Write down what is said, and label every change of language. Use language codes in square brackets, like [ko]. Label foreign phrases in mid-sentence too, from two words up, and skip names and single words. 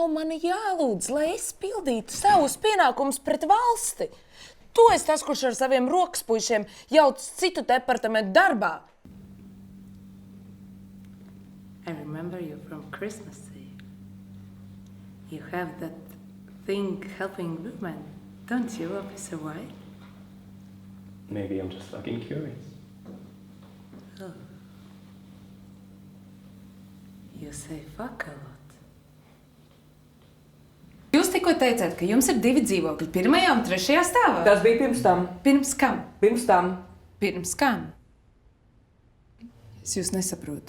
[lv] mani jālūdz, lai es pildītu savus pienākumus pret valsti. Tu esi tas, kurš ar saviem rokaspuišiem jauc citu departamentu darbā. [en] I remember you from Christmas Eve. You have that thing helping women, don't you, Officer White? Maybe I'm just fucking curious. Oh. You say fuck a lot. [lv] Jūs tikko teicāt, ka jums ir 2 dzīvokļi, 1. un 3. stāvā. Tas bija pirms tam. Pirms kam? Pirms tam. Pirms kam? Es jūs nesaprotu.